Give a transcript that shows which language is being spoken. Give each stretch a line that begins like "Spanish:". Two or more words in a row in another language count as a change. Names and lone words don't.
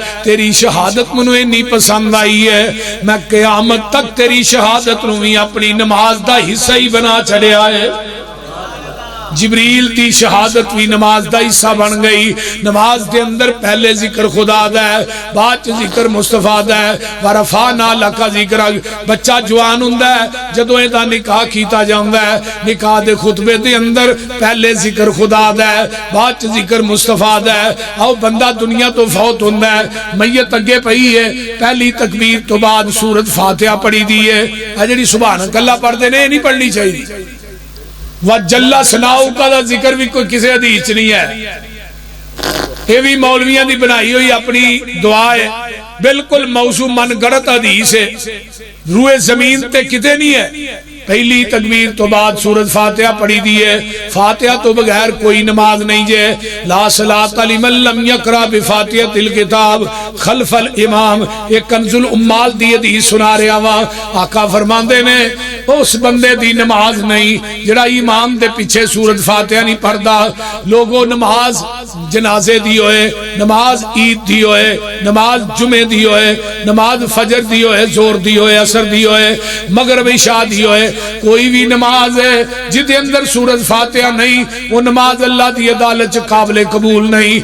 Punjabi: تیری شہادت منو اتنی پسند آئی ہے میں قیامت تک تیری شہادت نو بھی اپنی نماز دا حصہ ہی بنا چھڑیا ہے. جبریل دی شہادت بھی نماز دا حصہ بن گئی. نماز دے اندر پہلے ذکر خدا دا ہے، بعد ذکر مصطفیٰ دا ہے.
Arabic: ورفعنا لک ذکر.
Punjabi: بچہ جوان ہوندا ہے جدوں دا نکاح کیتا جاندا ہے، نکاح دے خطبے دے اندر پہلے ذکر خدا دا ہے، بعد ذکر مصطفیٰ دا ہے. او بندہ دنیا تو فوت ہوندا ہے، میت اگے پئی ہے، پہلی تکبیر تو بعد سورۃ فاتحہ پڑھی دی ہے. اے جڑی سبحان اللہ پڑھدے نے نہیں پڑھنی چاہیے.
Arabic: وَجَلَّ سَنَاؤُ
Punjabi: کا ذکر بھی کوئی کسی حدیث نہیں ہے، یہ بھی مولویاں دی بنائی ہوئی اپنی دعا ہے، بالکل موضوع من گڑت حدیث ہے، روئے زمین تے کتے نہیں ہے. پہلی تکبیر تو بعد سورۃ فاتحہ پڑھی دی ہے. فاتحہ تو بغیر کوئی نماز نہیں جے.
Arabic: لا صلاۃ لمن لم یقرأ بفاتحۃ الکتاب خلف الامام.
Punjabi: یہ کنز الامال دی حدیث سنا رہا ہاں. آقا فرماندے نے اس بندے دی نماز نہیں جڑا امام دے پیچھے سورۃ فاتحہ نہیں پڑھدا. لوگوں نماز جنازے دی ہوئے، نماز عید دی ہوئے، نماز جمعے دی ہوئے، نماز فجر دی ہوئے، زور دی ہوئے، عصر دی ہوئے، مغرب عشاء دی ہوئے، کوئی بھی نماز ہے جدے اندر سورۃ فاتحہ نہیں وہ نماز اللہ دی عدالت قابل قبول نہیں.